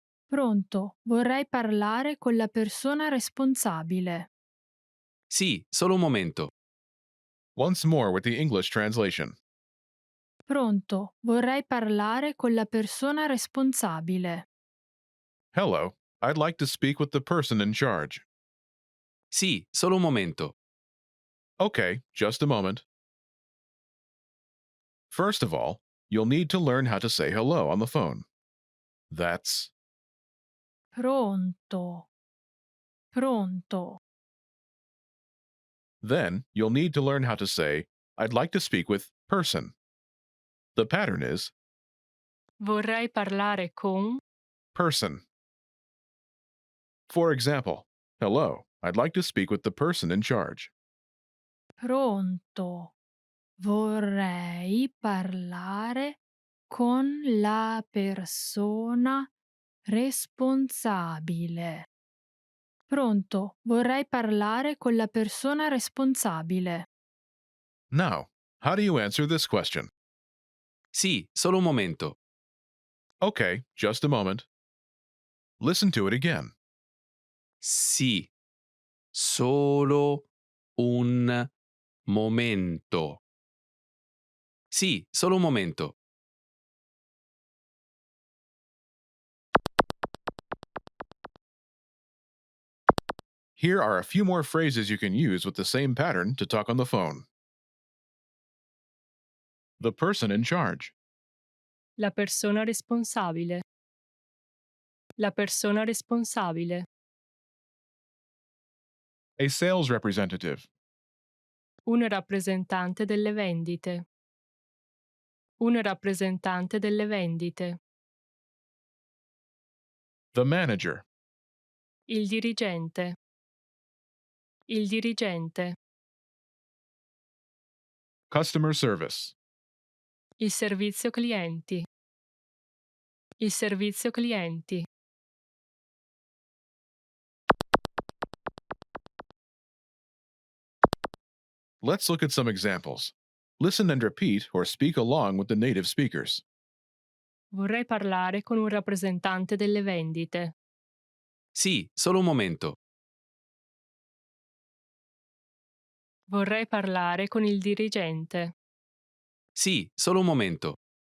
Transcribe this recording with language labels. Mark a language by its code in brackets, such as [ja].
[it] Pronto, vorrei parlare con la persona responsabile. Sì, solo un momento. [en] Once more with the English translation. [it] Pronto, vorrei parlare con la persona responsabile. [en] Hello, I'd like to speak with the person in charge. [it] Sì, solo un momento. [en] Okay, just a moment. First of all, you'll need to learn how to say hello on the phone. That's [it] Pronto. Pronto. [en] Then you'll need to learn how to say, I'd like to speak with person. The pattern is [it] Vorrei parlare con. [en] person. For example, hello, I'd like to speak with the person in charge. [it] Pronto. Vorrei parlare con la persona responsabile. Pronto, vorrei parlare con la persona responsabile. [en] Now, how do you answer this question? [it] Sì, solo un momento. [en] Okay, just a moment. Listen to it again. [it] Sì, solo un momento. Sì, solo un momento. [en] Here are a few more phrases you can use with the same pattern to talk on the phone. The person in charge. [it] La persona responsabile. La persona responsabile. [en] A sales representative. [it] Un rappresentante delle vendite. Un rappresentante delle vendite. [en] The manager. [it] Il dirigente. Il dirigente. [en] Customer service. [it] Il servizio clienti. Il servizio clienti. [en] Let's look at some examples. Listen and repeat or speak along with the native speakers. [it] Vorrei parlare con un rappresentante delle vendite. Sì, solo un momento. Vorrei parlare con il dirigente. Sì, solo un momento.